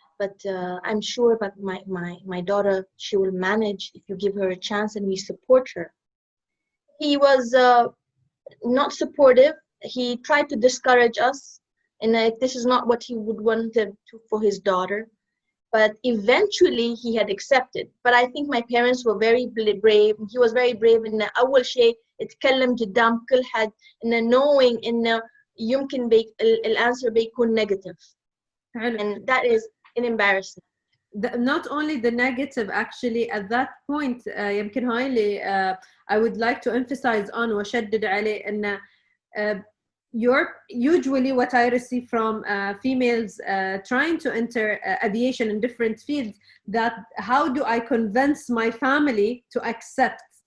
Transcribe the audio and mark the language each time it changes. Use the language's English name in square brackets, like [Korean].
[English] But I'm sure that my daughter, she will manage if you give her a chance and we support her. He was not supportive. He tried to discourage us, and this is not what he would want for his daughter. But eventually he had accepted. But I think my parents were very brave. He was very brave. [Arabic] إن أول شيء اتكلم قدام كل حد إن knowing إنه يمكن الأنسر بيكون negative. [English] And that is an embarrassment. Not only the negative, actually, at that point [Arabic] يمكن هاي اللي [English] I would like to emphasize on [Arabic] وشدد عليه إن [English] usually what I receive from females trying to enter aviation in different fields, that how do I convince my family to accept?